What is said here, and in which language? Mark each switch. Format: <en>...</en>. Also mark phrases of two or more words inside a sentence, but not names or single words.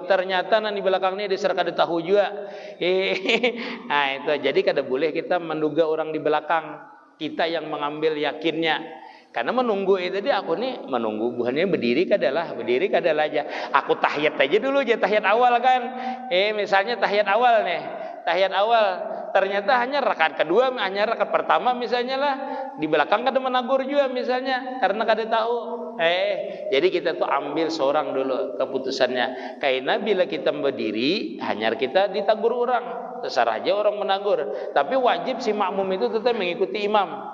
<bjn>Ternyata yang di belakang ini diserka tahu juga. Nah, itu jadi kada boleh kita menduga orang di belakang. Kita yang mengambil yakinnya. Karena menunggu itu dia aku nih menunggu bukannya berdiri kadalah aja. Aku tahiyat aja dulu aja tahiyat awal kan. Misalnya tahiyat awal nih. Tahiyat awal ternyata hanya rakaat kedua, hanya rakaat pertama misalnya lah. Di belakang kada menagur juga misalnya karena kada tahu. Jadi kita tuh ambil seorang dulu keputusannya. Karena bila kita berdiri hanya kita ditagur orang. Terserah aja orang menagur. Tapi wajib si makmum itu tetap mengikuti imam.</bjn>